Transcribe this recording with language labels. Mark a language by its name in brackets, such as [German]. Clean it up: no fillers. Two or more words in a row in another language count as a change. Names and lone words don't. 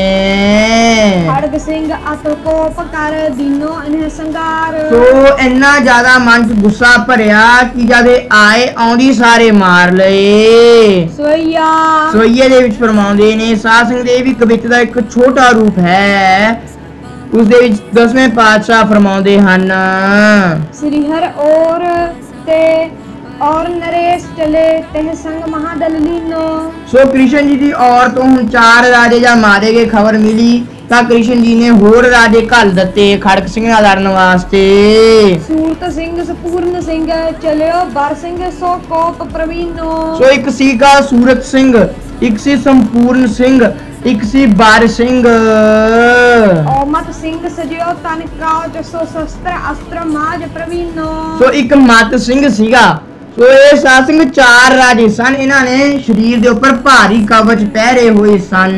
[Braj] खड़ग सिंह अतकोप कर दीनो इन्हें संगार। [Punjabi] ਤਾਂ ਇੰਨਾ ਜ਼ਿਆਦਾ ਮਨ 'ਚ ਗੁੱਸਾ ਭਰਿਆ ਕਿ ਜਦ ਆਏ ਆਉਂਦੀ ਸਾਰੇ ਮਾਰ ਲਏ। ਸੋਇਏ ਦੇ ਵਿਚ ਫ਼ਰਮਾਉਂਦੇ ਨੇ ਸਾਧ ਸੰਗਤ ਯੇ ਭੀ ਕਵਿਤਾ ਦਾ ਇੱਕ ਛੋਟਾ ਰੂਪ ਹੈ। ਉਸ ਦੇ ਵਿਚ 10ਵੇਂ ਪਾਤਸ਼ਾਹ ਫ਼ਰਮਾਉਂਦੇ ਹਨ [Braj] श्री हर और नरेश चले तह संग महादल लीनो। [Punjabi] ਸੋ ਕ੍ਰਿਸ਼ਨ ਜੀ ਦੀ ਔਰ ਤੋ ਹੁਣ 4 ਰਾਜੇ ਜਾ ਮਾਰੇ ਗਏ ਖ਼ਬਰ ਮਿਲੀ ਤਾਂ ਕ੍ਰਿਸ਼ਨ ਜੀ ਨੇ ਹੋਰ ਰਾਜੇ ਘੱਲ ਦਿੱਤੇ ਖੜਗ ਸਿੰਘ ਨਾਲ ਲੜਨ ਵਾਸਤੇ। [Braj] सूरत सिंह सपूर्ण सिंह चलियो बर सिंह सो कोप प्रवीणो। [Punjabi] ਸੋ ਇੱਕ ਸੀਗਾ ਸੂਰਤ ਸਿੰਘ, ਇੱਕ ਸੀ ਸੰਪੂਰਨ ਸਿੰਘ, ਇੱਕ ਸੀ ਬਾਰ ਸਿੰਘ। [Braj] ਔਮਤ ਸਿੰਘ ਸਜਿਓ ਤਨ ਕਾਜ ਸੋ ਸ਼ਸਤਰ ਅਸਤਰ ਮਾਜ ਪ੍ਰਵੀਨੋ। [Punjabi] ਸੋ ਇੱਕ ਮਤ ਸਿੰਘ ਸੀਗਾ। ਸੋ ਇਹ ਸਾਧ ਸਿੰਘ ਚਾਰ ਰਾਜੇ ਸਨ। ਇਹਨਾਂ ਨੇ ਸਰੀਰ ਦੇ ਉੱਪਰ ਭਾਰੀ ਕਵਚ ਪਹਿਰੇ ਹੋਏ ਸਨ।